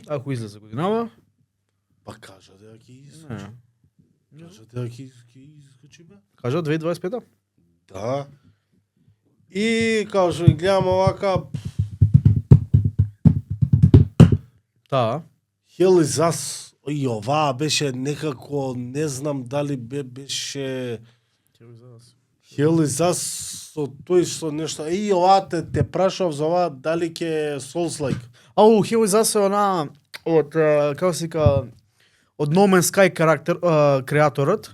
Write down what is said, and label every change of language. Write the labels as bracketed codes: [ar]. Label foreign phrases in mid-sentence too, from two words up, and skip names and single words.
[mk] ако излезе годинава. па кажа да ќе Не. искачи. Кажа да ќе искачи бе. Кажа 2025. Да. И као што ги гледам овака, Да. Hell is Us, и оваа беше некако, не знам дали беше Hell is Us со тој што нешто, и оваа те прашав за оваа дали ќе Souls-like. Ау, Hell is Us е она од како се вика од No Man's Sky креаторот.